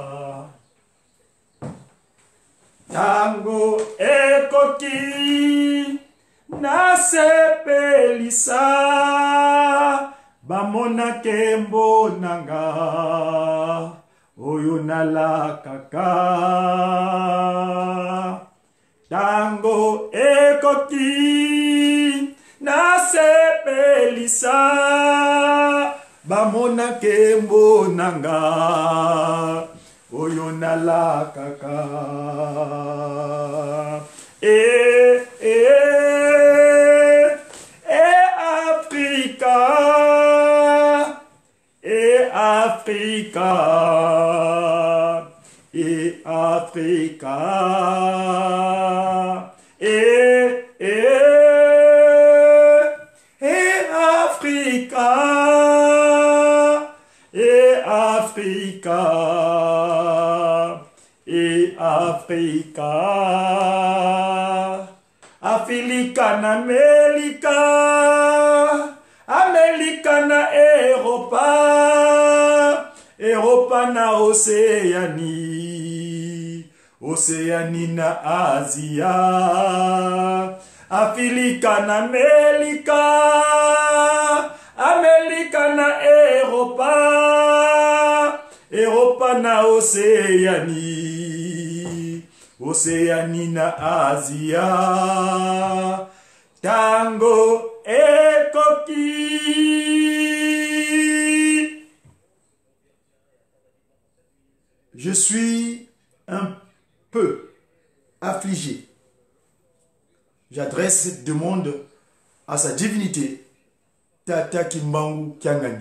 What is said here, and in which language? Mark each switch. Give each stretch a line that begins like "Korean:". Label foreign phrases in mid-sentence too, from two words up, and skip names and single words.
Lingala: Tango ekoki nasepelisa bamona kembo nanga oyo nalakaka. Tango ekoki nasepelisa bamona kembo nanga oyo nalakaka. Africa, Africa, Africa, Africa, Africa, Africa, Africa, Afrika na Amerika, Amerika na Europa, Europa na Oceanie, Oceanie na Asia, Afrika na Amerika, Amerika na Europa, Europa na Oceanie, Oceanie na Asia, tango ekoki.
French: Je suis un peu affligé. J'adresse cette demande à sa divinité, Tata Kimbangu Kiangani.